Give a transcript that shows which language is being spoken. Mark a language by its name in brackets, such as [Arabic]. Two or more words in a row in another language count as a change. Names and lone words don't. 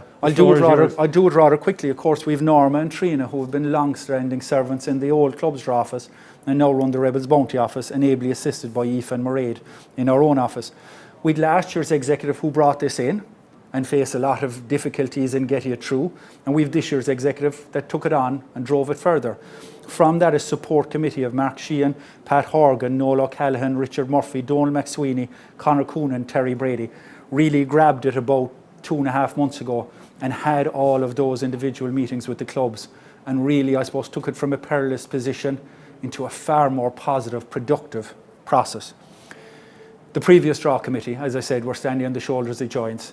[English] I'll do it rather quickly. Of course, we've Norma and Trina, who have been long-standing servants in the old clubs draw office and now run the Rebels Bounty office, and ably assisted by Aoife and Mairead in our own office. We'd last year's executive who brought this in and faced a lot of difficulties in getting it through, and we've this year's executive that took it on and drove it further. From that, a support committee of Mark Sheehan, Pat Horgan, Noel O'Callaghan, Richard Murphy, Donal McSweeney, Conor Coonan, Terry Brady really grabbed it about 2.5 months ago and had all of those individual meetings with the clubs and really, I suppose, took it from a perilous position into a far more positive, productive process. The previous draw committee, as I said, were standing on the shoulders of giants.